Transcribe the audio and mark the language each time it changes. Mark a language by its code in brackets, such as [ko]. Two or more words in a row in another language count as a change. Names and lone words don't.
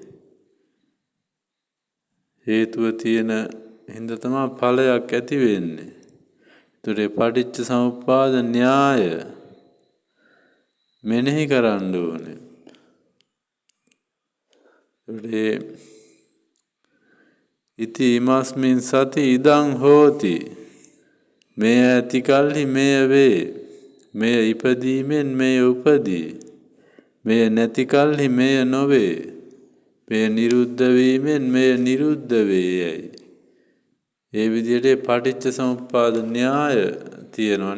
[si] හේතුව තියෙන හින්දා තමයි ඵලයක් ඇති වෙන්නේ. ඒතරේ [pi] පටිච්ච සමුප්පාද [si] න්‍යාය මෙනෙහි කරන්න ඕනේ. [pi] ඒතරේ ඉති ඉමස්මින් සති ඉදං හෝති. [si] මෙය ඇති කල්හි මෙය වේ. මෙය ඉපදීමෙන් මෙය උපදී. මෙය නැති කල්හි මෙය නොවේ. මෙය නිරුද්ධ වීමෙන් මෙය නිරුද්ධ වේයයි. ඒ විදිහට [pi] පටිච්ච සමුප්පාද [si] න්‍යාය තියෙනවා.